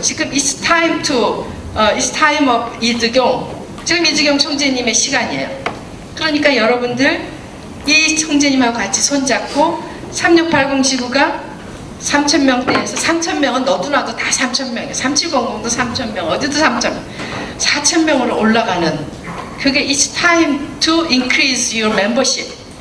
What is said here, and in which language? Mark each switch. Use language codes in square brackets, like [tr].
[en] 지금 it's time to. It's time of 이두경. [ko] 지금 이두경 총재님의 시간이에요. 그러니까 여러분들 이 총재님하고 같이 손잡고 3680 지구가 3,000명대에서 3,000명은 너도 나도 다 3,000명이에요. 3700도 3,000명, 어디도 3,000명. 4,000명으로 올라가는 그게 [en] It's time to increase your membership.